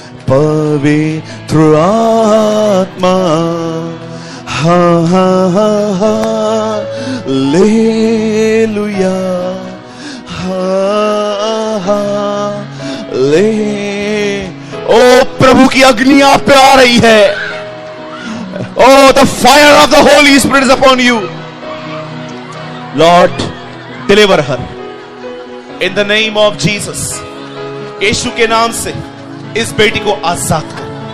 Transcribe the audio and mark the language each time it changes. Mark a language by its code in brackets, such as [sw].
[hi] पवित्र आत्मा, हाँ हाँ हाँ हाँ, लेलुया, हाँ हाँ ले। ओ प्रभु की अग्नि आप पे आ रही है। [en] Oh, the fire of the Holy Spirit is upon you. Lord, deliver her in the name of Jesus. [hi] यीशु के नाम से इस बेटी को आजाद कर।